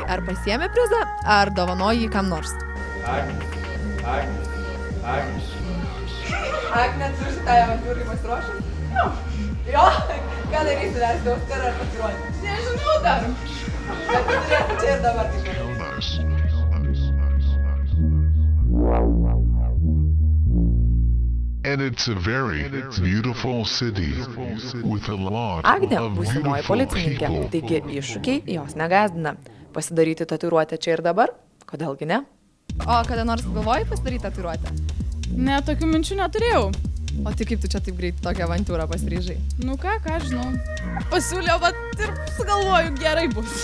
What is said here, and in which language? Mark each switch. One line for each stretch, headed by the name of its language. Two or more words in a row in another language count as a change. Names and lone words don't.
Lithuanian: Ar pasiėmė prizą, ar dovanoji jį kam nors? Agne, tu šitai avantūrai pasiruošus? Jo, ką darysi, versi auskarą ar tatuiruotę? Nežinau dar. Bet tu turėsi čia ir dabar.
English: And it's a very beautiful city with a lot
Lithuanian: Agnė
English: of
Lithuanian: būsimoji
English: beautiful
Lithuanian: policininkė,
English: people.
Lithuanian: taigi iššūkiai jos negazdina. Pasidaryti tatuiruotę čia ir dabar? Kodėlgi ne? O kada nors galvojai pasidaryti tatuiruotę? Ne, tokių minčių neturėjau. O tai kaip tu čia taip greit tokią avantūrą pasiryžai? Nu ką žinau. Pasiūliau, vat ir sugalvoju, gerai bus.